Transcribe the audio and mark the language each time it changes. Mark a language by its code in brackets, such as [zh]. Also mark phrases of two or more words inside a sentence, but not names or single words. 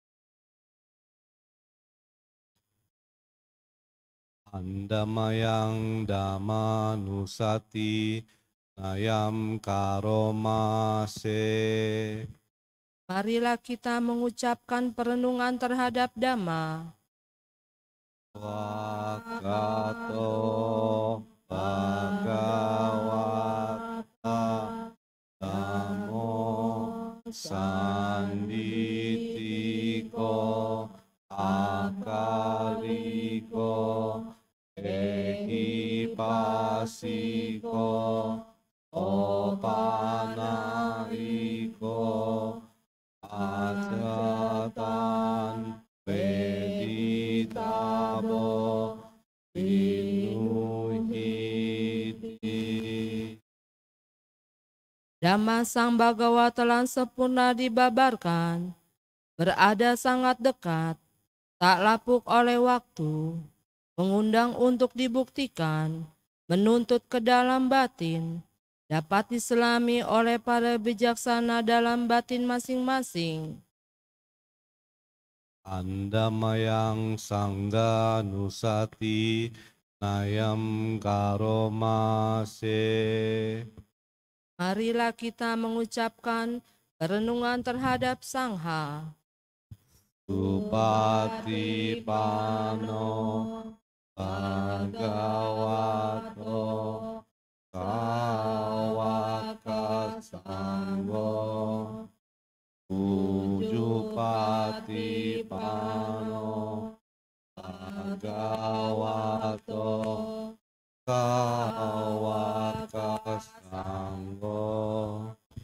[pi] Andamayang Dhammanusati Nayam Karomase. [id] Marilah kita mengucapkan perenungan terhadap Dhamma. [pi] Wakato Bhagavata Dhammo Sanditiko Akaliko Ehipasiko Opanariko Ajatan Veditabo Vinuhiti. [id] Dhamma Sang Bagawa telah sempurna dibabarkan, berada sangat dekat, tak lapuk oleh waktu, mengundang untuk dibuktikan, menuntut ke dalam batin, dapat diselami oleh para bijaksana dalam batin masing-masing. [pi] Andamayang Sangga Nusati Nayam Karomase. [id] Marilah kita mengucapkan renungan terhadap Sangha. [pi] Supati Pano Bhagavato Sawaka Sangho. Ujupati Pano Bhagavato Sawaka Sangho.